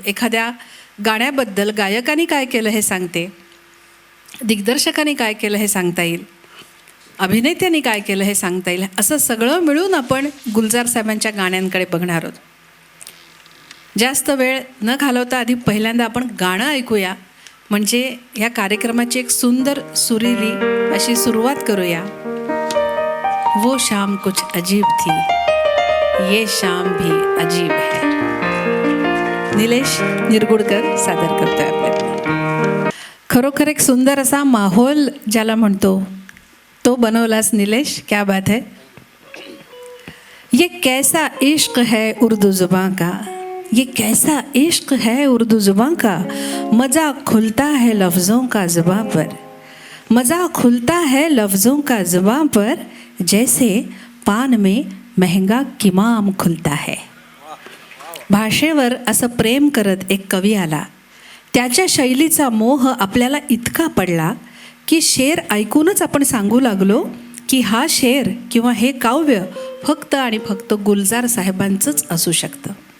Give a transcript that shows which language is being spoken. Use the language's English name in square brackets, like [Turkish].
[Marathi] एखाद्या गाण्याबद्दल गायकाने काय केलं हे सांगते, दिग्दर्शकाने काय केलं हे सांगता येईल, अभिनेत्याने काय केलं हे सांगता येईल. असं सगळं मिळून आपण गुलजार साहेबांच्या गाण्यांकडे बघणार आहोत. जास्त वेळ न घालवता आधी पहिल्यांदा आपण गाणं ऐकूया, म्हणजे ह्या कार्यक्रमाची एक सुंदर सुरीली अशी सुरुवात करूया. [Hindi] वो शाम कुछ अजीब थी, ये शाम भी अजीब है. [Marathi] निलेश निरगुडकर सादर करतोय आपल्याला. खरोखर एक सुंदर असा माहोल ज्याला म्हणतो तो बनवलास निलेश, [Hindi] क्या बात है. ये कैसा इश्क है उर्दू जुबान का, ये कैसा इश्क है उर्दू जुबान का, मज़ा खुलता है लफ्ज़ों का ज़ुबान पर, मज़ा खुलता है लफ्ज़ों का ज़ुबान पर, जैसे पान में महंगा किमाम खुलता है. [Marathi] भाषेवर असं प्रेम करत एक कवी आला. त्याच्या शैलीचा मोह आपल्याला इतका पडला की शेर ऐकूनच आपण सांगू लागलो की हा शेर किंवा हे काव्य फक्त आणि फक्त गुलजार साहेबांचंच असू शकतं.